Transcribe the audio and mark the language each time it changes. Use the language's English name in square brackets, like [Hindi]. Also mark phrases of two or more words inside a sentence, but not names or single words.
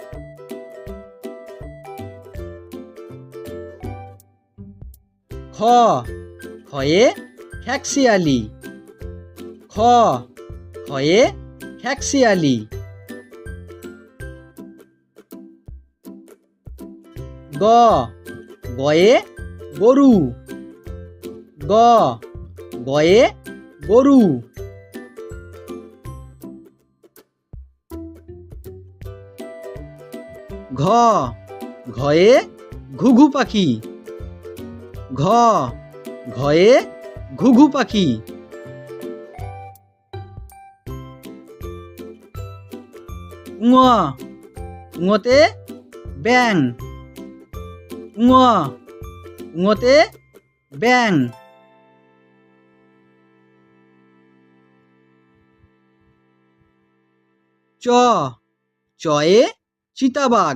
[Bangla] খ খয়ে খ্যাকশিয়ালি। খ খয়ে খ্যাকশিয়ালি। গ গয়ে গরু। গ গয়ে গরু। ঘ ঘয়ে ঘুঘু পাখি। ঘ ঘয়ে ঘুঘু পাখি। ঙ ঙতে ব্যাং। ঙ ঙতে ব্যাং। চ চয়ে চিতাবাঘ।